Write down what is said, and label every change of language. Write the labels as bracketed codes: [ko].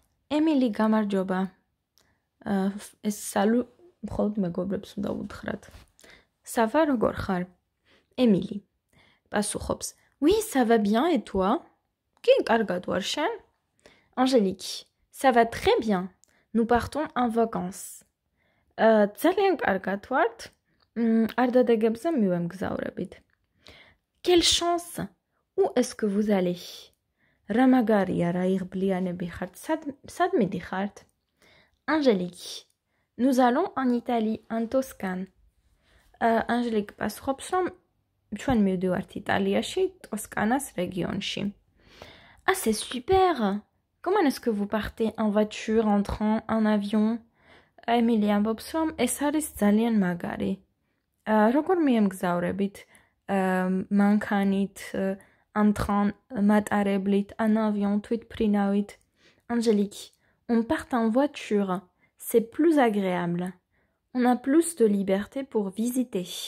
[ka] Émilie, გამარჯობა. ეს salut მხოლოდ მეგობრებს უნდა უთხრათ. [fr] Ça va, [ka] როგორ ხარ? Émilie. პასუხობს. [fr] Oui, ça va bien, et toi? Qui [ka] კარგად ვარ შენ? [fr] Angélique. Ça va très bien. Nous partons en vacances. [ka] ძალიან კარგად ვართ. არ დადეგებზე მივემგზავრებით. [fr] Quelle chance. Où est-ce que vous allez? [ka] რა მაგარია, რა იღბლიანები ხართ. სად მიდიხართ? Angélique. [fr] Nous allons en Italie, en Toscane. [ka] Angélique პასუხობს, რომ ჩვენ მივდივართ იტალიაში, ტოსკანას რეგიონში. [fr] Ah, c'est super! Comment est-ce que vous partez en voiture, en train, en avion? [ka] Émilie ამბობს, რომ ეს არის ძალიან მაგარი. როგორ მიემგზავრებით? მანქანით, [fr] en train, [ka] მატარებლით, [fr] en avion, [ka] თვითმფრინავით. [fr] Angélique, on part en voiture. C'est plus agréable. On a plus de liberté pour visiter.